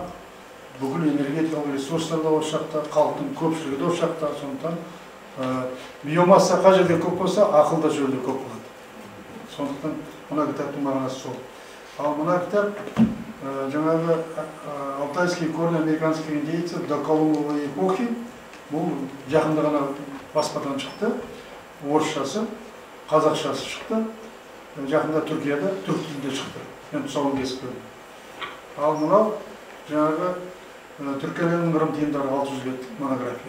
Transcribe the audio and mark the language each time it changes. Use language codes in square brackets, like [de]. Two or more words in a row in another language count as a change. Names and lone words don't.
[kk] Бүкіл энергетикалық ресурстар да осы жақта, халықтың көпшілігі де осы жақта. Сондықтан биомасса қай жерде көп болса, ақыл да жерде көп болады. Сондықтан мына кітаптың мағынасы сол. Ал мына кітап жаңағы Алтайские корни американских индейцев до Колумбовой эпохи. Бұл жақында ғана баспадан шықты. Орысшасы, қазақшасы шықты. Жақында Түркияда түрк тілінде шықты. Мен тұсауын кесіп көрдім. Ал мынау жаңағы Түркияның ырым тиымдары 600 беттік монография.